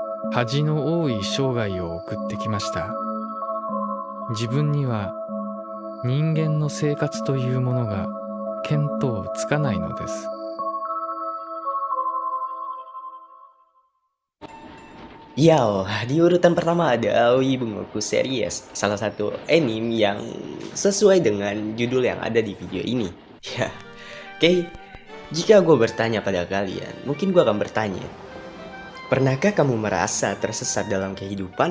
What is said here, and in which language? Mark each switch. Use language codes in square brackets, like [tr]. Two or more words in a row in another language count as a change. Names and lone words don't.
[ja] 恥の多い生涯を送ってきました。自分には人間の生活というものが見当つかないのです。 [id] Yo, di urutan pertama ada Aoi Bungoku Series, salah satu anime yang sesuai dengan judul yang ada di video ini. Ya, oke. Jika gue bertanya pada kalian, mungkin gue akan bertanya, pernahkah kamu merasa tersesat dalam kehidupan?